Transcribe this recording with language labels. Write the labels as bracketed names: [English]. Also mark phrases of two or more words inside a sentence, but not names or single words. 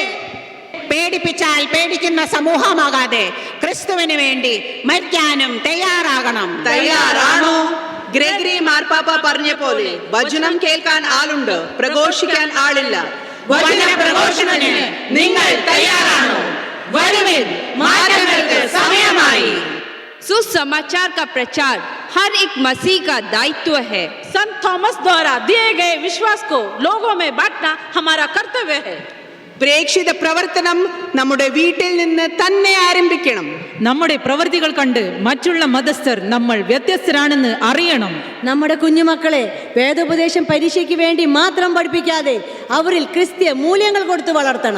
[Malayalam] പേടിപ്പിച്ചാൽ പേടിക്കുന്ന സമൂഹമാകാതെ ക്രിസ്തുവിന് വേണ്ടി മരിക്കാനും തയ്യാറാകണം. തയ്യാറാണോ? ഗ്രെഗറി മാർപ്പാപ്പ പറഞ്ഞ പോലെ വചനം കേൾക്കാൻ ആളുണ്ട്, പ്രഘോഷിക്കാൻ ആളില്ല. വചന പ്രഘോഷണത്തിന് നിങ്ങൾ തയ്യാറാണോ? വരുവിൻ, മാറ്റങ്ങൾക്ക് സമയമായി. [Hindi] सुसमाचार का प्रचार हर एक मसीह का दायित्व है। संत थॉमस द्वारा दिए गए विश्वास को लोगों में बांटना हमारा कर्तव्य है. [Malayalam] പ്രേക്ഷിത പ്രവർത്തനം നമ്മുടെ വീട്ടിൽ നിന്ന് തന്നെ ആരംഭിക്കണം. നമ്മുടെ പ്രവൃത്തികൾ കണ്ട് മറ്റുള്ള മതസ്ഥർ നമ്മൾ വ്യത്യസ്തരാണെന്ന് അറിയണം. നമ്മുടെ കുഞ്ഞുമക്കളെ വേദോപദേശം പരീക്ഷയ്ക്ക് വേണ്ടി മാത്രം പഠിപ്പിക്കാതെ അവരിൽ ക്രിസ്തീയ മൂല്യങ്ങൾ കൊടുത്ത് വളർത്തണം.